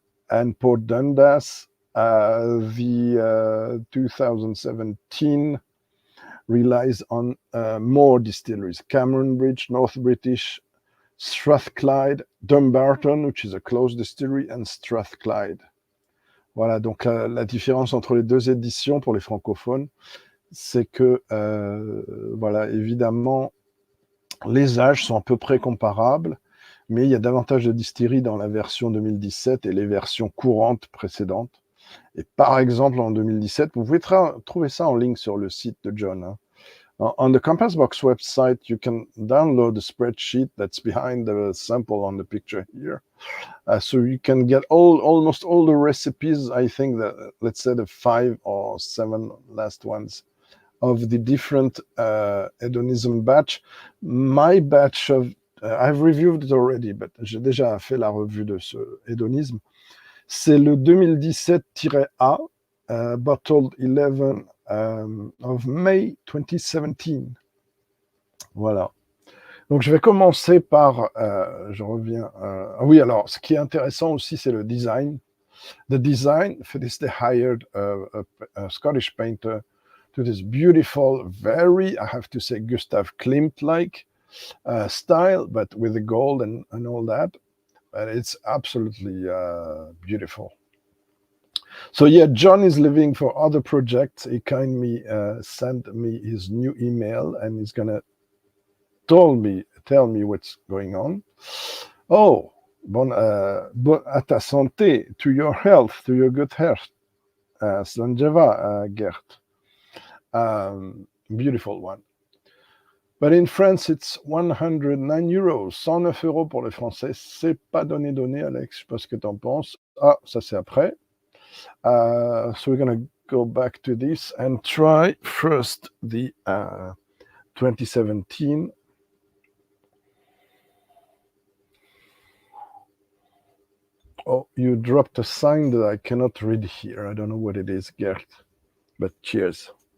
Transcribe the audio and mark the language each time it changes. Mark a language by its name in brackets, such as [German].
[English] and Port Dundas, the 2017 relies on more distilleries: Cameron Bridge, North British, Strathclyde, Dumbarton, which is a closed distillery, and Strathclyde. [French] Voilà, donc la différence entre les deux éditions pour les francophones, c'est que, voilà, évidemment, les âges sont à peu près comparables, mais il y a davantage de distilleries dans la version 2017 et les versions courantes précédentes. Et par exemple, en 2017, vous pouvez trouver ça en ligne sur le site de John. Hein. [English] On the Compass Box website, you can download the spreadsheet that's behind the sample on the picture here. So you can get almost all the recipes, I think that, let's say the 5 or 7 last ones of the different Hedonism batch. My batch of, I've reviewed it already, but [French] j'ai déjà fait la revue de ce Hedonisme. C'est le 2017-A, [English] bottled 11 of May 2017. [French] Voilà. Donc, je vais commencer par, je reviens, oui, alors, ce qui est intéressant aussi, c'est le design. [English] The design, for this, they hired a Scottish painter to this beautiful, very, I have to say, Gustav Klimt-like style, but with the gold and all that. But it's absolutely beautiful. So yeah, John is leaving for other projects. He kindly sent me his new email, and he's gonna tell me what's going on. [French] Oh, bon, à ta santé, [English] to your health, to your good health. Slanjeva, Gert. Beautiful one. But in France, it's 109 euros. [French] 109 euros pour les Français. C'est pas donné, Alex. Je sais pas ce que t'en penses. Ah, ça c'est après. [English] So we're going to go back to this and try first the 2017. Oh, you dropped a sign that I cannot read here. I don't know what it is, Gert, but cheers.